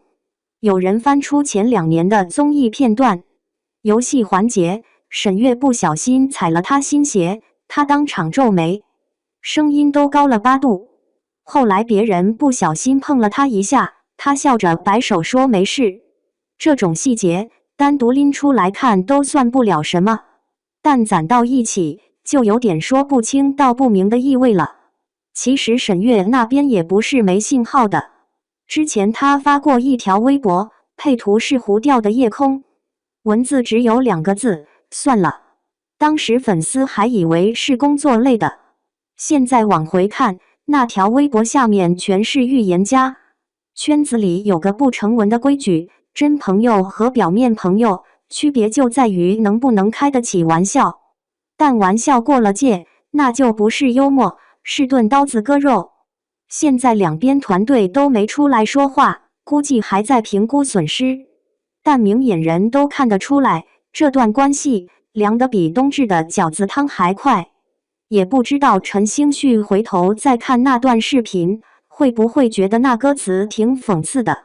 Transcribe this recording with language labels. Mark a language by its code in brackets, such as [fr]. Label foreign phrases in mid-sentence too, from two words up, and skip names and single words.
[zh] 有人翻出前2年的綜藝片段，遊戲環節，沈月不小心踩了他新鞋，他當場皺眉，聲音都高了8度。後來別人不小心碰了他一下，他笑着擺手說沒事。這種細節單獨拎出來看都算不了什麼，但攢到一起就有點說不清道不明的意味了。其實沈月那邊也不是沒信號的。之前他發過一條微博，配圖是糊掉的夜空，文字只有2個字，算了。當時粉絲還以為是工作類的，現在往回看，那條微博下面全是預言家。圈子裡有個不成文的規矩，真朋友和表面朋友區別就在於能不能開得起玩笑，但玩笑過了界，那就不是幽默，是钝刀子割肉。現在兩邊團隊都沒出來說話，估計還在評估損失。但明眼人都看得出來，這段關係涼得比冬至的餃子湯還快。也不知道陳星旭回頭再看那段視頻，會不會覺得那歌詞挺諷刺的？